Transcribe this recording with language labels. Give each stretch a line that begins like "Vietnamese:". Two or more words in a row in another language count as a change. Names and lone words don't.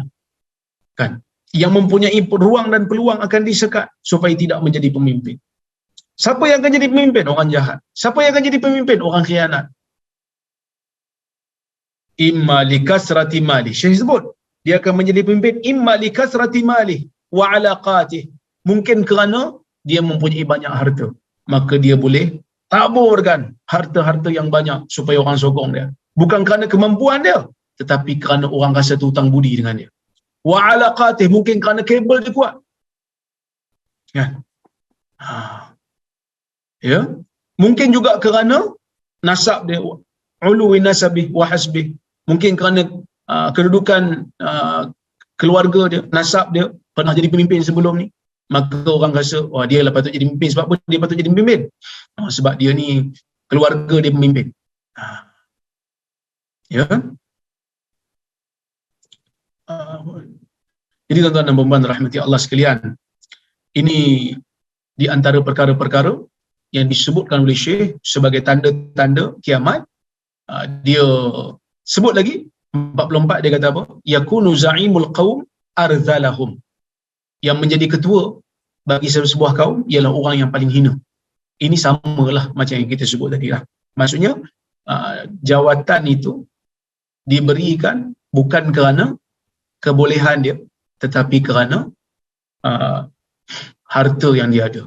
Malay: Kan? Yang mempunyai ruang dan peluang akan disekat supaya tidak menjadi pemimpin. Siapa yang akan jadi pemimpin? Orang jahat. Siapa yang akan jadi pemimpin? Orang khianat.
Arabic: إما لكثرة ماله.
Malay: Syekh sebut, dia akan menjadi pemimpin
Arabic: إما لكثرة ماله وعلاقاته.
Malay: Mungkin kerana dia mempunyai banyak harta, maka dia boleh taburkan harta-harta yang banyak supaya orang sokong dia. Bukan kerana kemampuan dia, tetapi kerana orang rasa hutang budi dengan dia.
Arabic: وعلاقاته,
Malay: mungkin kerana kabel dia kuat. Kan? Ya. Mungkin juga kerana nasab dia,
Arabic: علو نسبه وحسبه.
Malay: Mungkin kerana kedudukan keluarga dia, nasab dia pernah jadi pemimpin sebelum ni, maka orang rasa, oh, dia lah patut jadi pemimpin. Sebab apa dia patut jadi pemimpin? Sebab dia ni keluarga dia pemimpin. Ya. Jadi tuan-tuan dan puan-puan rahmati Allah sekalian, ini di antara perkara-perkara yang disebutkan oleh Syekh sebagai tanda-tanda kiamat. Dia sebut lagi 44, dia kata apa?
Arabic: يكون زعيم القوم أرذلهم.
Malay: Yang menjadi ketua bagi sebuah kaum ialah orang yang paling hina. Ini samalah macam yang kita sebut tadi lah. Maksudnya jawatan itu diberikan bukan kerana kebolehan dia, tetapi kerana harta yang dia ada.